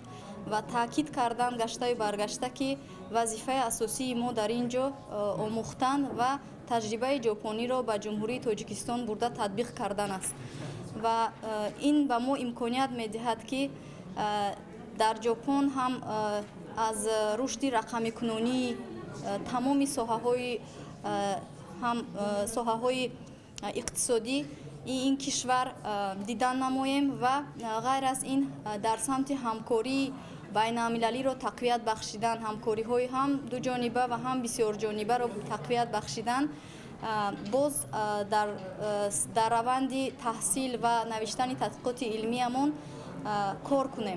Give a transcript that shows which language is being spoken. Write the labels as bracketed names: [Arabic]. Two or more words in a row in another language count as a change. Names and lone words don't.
[Persian] و تاکید کردن گشته و برگشته که وظیفه اساسی ما در اینجا آموختن و تجربه ژاپنی را به جمهوری تاجیکستان برده تطبیق کردن است و این به ما امکانیت می‌دهد که در ژاپن هم از رشد رقمی کنونی تمام ساحه‌های [Tajik] ҳам соҳаҳои иқтисодӣ [Persian] این کشور دیدن نماییم و غیر از این در سمت همکاری بین المللی رو تقویت بخشیدن، همکاری های هم دو جانبه و هم بسیار جانبه رو تقویت بخشیدن، باز در روند تحصیل و نوشتن تحقیقات علمیمون کار کنیم.